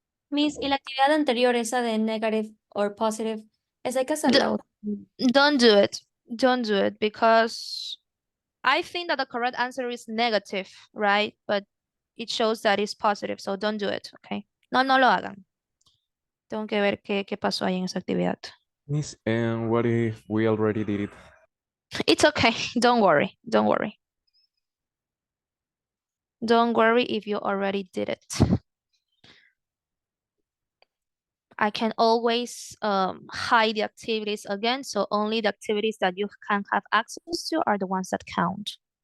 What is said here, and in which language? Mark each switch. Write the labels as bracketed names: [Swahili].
[Spanish] Miss, y la actividad anterior, esa de [English] negative or positive, [Spanish] esa hay que hacerla. [English] Don't do it. Don't do it because I think that the correct answer is negative, right? But it shows that it's positive, so don't do it, okay? [Spanish] No, no lo hagan. Tengo que ver qué pasó ahí en esa actividad. [English] Miss, and what if we already did it? It's okay. Don't worry. Don't worry. Don't worry if you already did it. I can always hide the activities again, so only the activities that you can have access to are the ones that count.